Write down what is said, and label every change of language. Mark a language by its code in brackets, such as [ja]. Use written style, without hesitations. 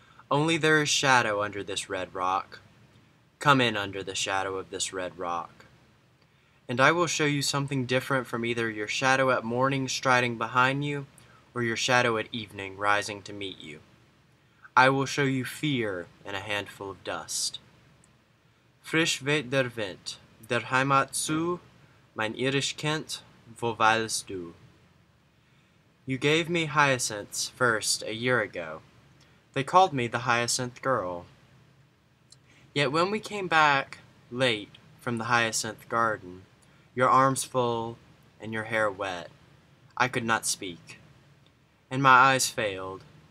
[en] Only there is shadow under this red rock. Come in under the shadow of this red rock, and I will show you something different from either your shadow at morning striding behind you, or your shadow at evening rising to meet you. I will show you fear in a handful of dust. [de] Frisch weht der Wind, der Heimat zu, mein irisch Kind, wo weilst du? [en] You gave me hyacinths first a year ago. They called me the Hyacinth Girl. Yet when we came back, late, from the hyacinth garden, your arms full and your hair wet, I could not speak, and my eyes failed.